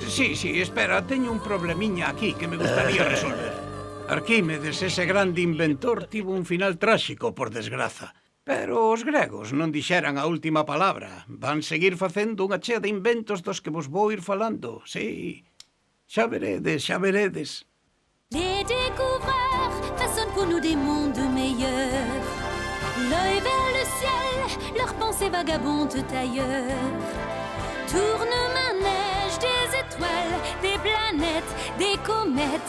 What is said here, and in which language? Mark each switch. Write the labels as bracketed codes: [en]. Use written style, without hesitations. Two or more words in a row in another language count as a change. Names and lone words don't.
[gl] Sí, espera, teño un problemiña aquí que me gustaría resolver. Arquímedes, ese grande inventor, tivo un final tráxico, por desgraza. Pero os gregos non dixeran a última palabra. Van seguir facendo unha chea de inventos dos que vos vou ir falando. Sí, xa veredes, xa veredes. [fr] Les découvreurs façonnent pour nous des mondes meilleurs. L'œil vers le ciel, leurs pensées vagabondent ailleurs. Tourne-manège des étoiles, des planètes, des comètes.